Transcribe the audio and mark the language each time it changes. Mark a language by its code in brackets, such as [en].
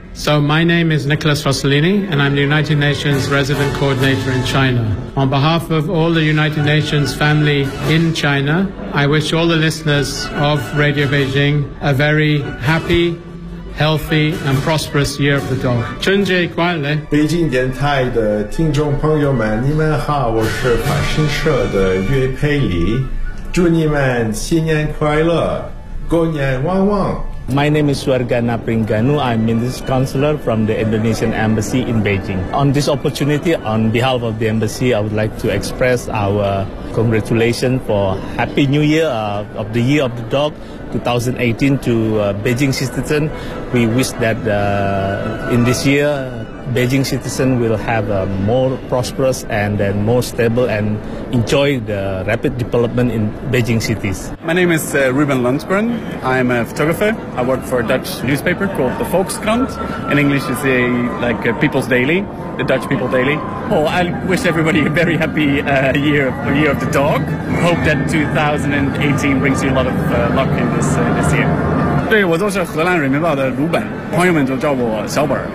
[en] So my name is Nicholas Rossellini, and I'm the United Nations Resident Coordinator in China. On behalf of all the United Nations family in China, I wish all the listeners of Radio Beijing a very happy, healthy, and prosperous year of the dog. [zh] 春节快乐！北京电台的听众朋友们，你们好，我是法新社的岳佩里，祝你们新年快乐，狗年旺旺。 [en] My name is Suargana Pringanu. I'm Minister Counselor from the Indonesian Embassy in Beijing. On this opportunity, on behalf of the Embassy, I would like to express our congratulations for Happy New Year of the Year of the Dog 2018 to Beijing citizen. We wish that in this year, Beijing citizen will have a more prosperous and then more stable and enjoy the rapid development in Beijing cities. My name is Ruben Lundgren. I'm a photographer. I work for a Dutch newspaper called the Volkskrant. In English, it's a, like a People's Daily, the Dutch People Daily. Oh, I wish everybody a very happy year of the dog. Hope that 2018 brings you a lot of luck in this year. [zh] 对，我就是荷兰人民报的鲁本，朋友们就叫我小本。